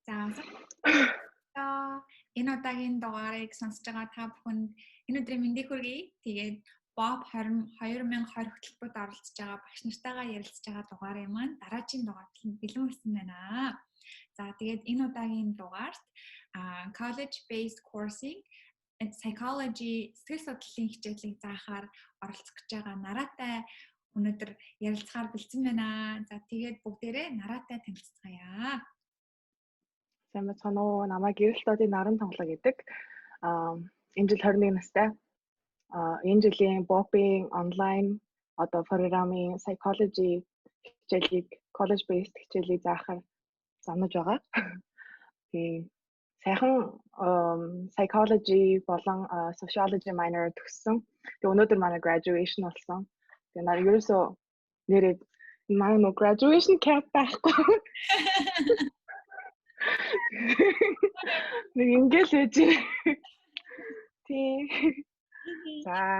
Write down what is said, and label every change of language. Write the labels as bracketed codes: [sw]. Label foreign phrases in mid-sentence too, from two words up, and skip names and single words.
[mn] За энэ удаагийн дугаарыг сонсож байгаа та бүхэнд энэ өдрийн мэндийг хүргэе. Тэгээд Bob 2020 хөтөлбөрт оролцож байгаа багш нартайгаа ярилцж байгаа дугаарын маань дараагийн дугаарт бэлэн болсон байна. За тэгээд энэ удаагийн дугаарт [en] college based coursing psychology [mn] сэтгэл судлалын хичээлийг заахаар оролцох гэж байгаа нараатай өнөөдөр ярилцахаар бэлдсэн байна. За тэгээд бүгдээрээ нараатай танилцгаая. Сайн байна уу? Намайг Гэрэл Додын Наран Тоглоо гэдэг. Энэ жил 21 настай. Энэ жилийн Bob-ийн онлайн программын psychology хичээлийг [en] college based [mn] хичээлийг заахаар замнаж байгаа. Тэгээ сайхан psychology болон [en] sociology minor [mn] төгссөн. Тэгээ өнөөдөр манай graduation болсон. Тэгээ нар ерөөсөө нэрээ манай [en] graduation cap [mn] байхгүй. Нэг ингээл байж. Тийм. За,